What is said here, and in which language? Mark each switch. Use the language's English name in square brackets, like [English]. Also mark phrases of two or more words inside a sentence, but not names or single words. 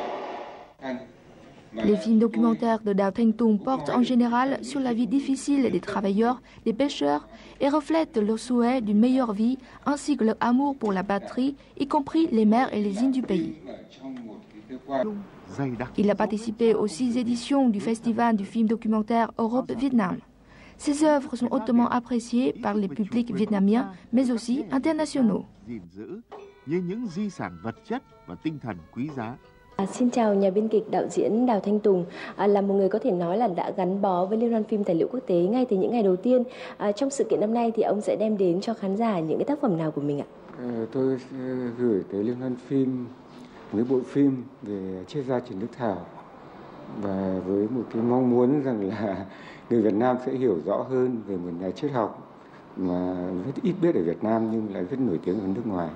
[French] Les films documentaires de Dao Thanh Tùng portent en général sur la vie difficile des travailleurs, des pêcheurs et reflètent leur souhait d'une meilleure vie ainsi que leur amour pour la patrie, y compris les mers et les îles du pays. Il a participé aux 6 éditions du Festival du film documentaire Europe-Vietnam. Ses œuvres sont hautement appréciées par les publics vietnamiens, mais aussi internationaux. [Vietnamese] Xin chào nhà biên kịch đạo diễn Đào Thanh Tùng, là một người có thể nói là đã gắn bó với Liên hoan phim tài liệu quốc tế ngay từ những ngày đầu tiên. Trong sự kiện năm nay thì ông sẽ đem đến cho khán giả những cái tác phẩm nào của mình ạ? Tôi gửi tới Liên hoan phim một cái bộ phim về triết gia Trần Đức Thảo, và với một cái mong muốn rằng là người Việt Nam sẽ hiểu rõ hơn về một nhà triết học mà rất ít biết ở Việt Nam nhưng lại rất nổi tiếng ở nước ngoài.